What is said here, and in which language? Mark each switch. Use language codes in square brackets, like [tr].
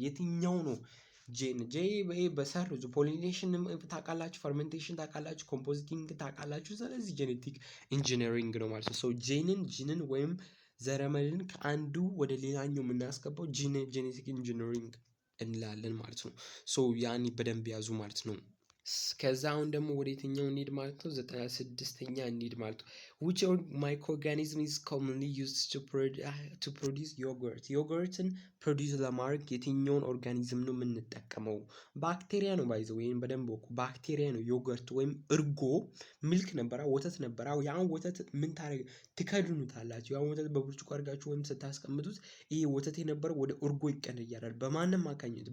[am] የትኛው ነው ጄን? በሰርዙ ፖሊኔሽን ታውቃላችሁ፣ ፈርሜንቴሽን ታውቃላችሁ፣ ኮምፖዚቲንግ ታውቃላችሁ። ስለዚህ ጄኔቲክ ኢንጂነሪንግ ነው ማለት ነው። ሶ ጂንን ወይም ዘረመልን ከአንዱ ወደ ሌላኛው የምናስገባው ጄኔቲክ ኢንጂነሪንግ እንላለን ማለት ነው። ሶ ያን በደንብ ያዙ ማለት ነው። ከዛ አሁን ደግሞ ወደ የትኛው እንሂድ ማለት ነው? 96ኛ እንሂድ ማለት ነው። [en] which microorganism is commonly used to produce yogurt? [am] ዮገርትን ፕሮዲውስ ለማድረግ የትኛውን ኦርጋኒዝም ነው የምንጠቀመው? ባክቴሪያ ነው ባይዘ ወይም በደንብ ወቁ። ባክቴሪያ ነው። ዮገርት ወይም እርጎ ሚልክ ነበራ፣ ወተት ነበራ። ያን ወተት ምን ትከድኑታላችሁ? ያን ወተት በብርጭቆ አድርጋችሁ ወይም ስታስቀምጡት ይሄ ወተት የነበረው ወደ እርጎ ይቀየራል። በማንም አማካኝነት?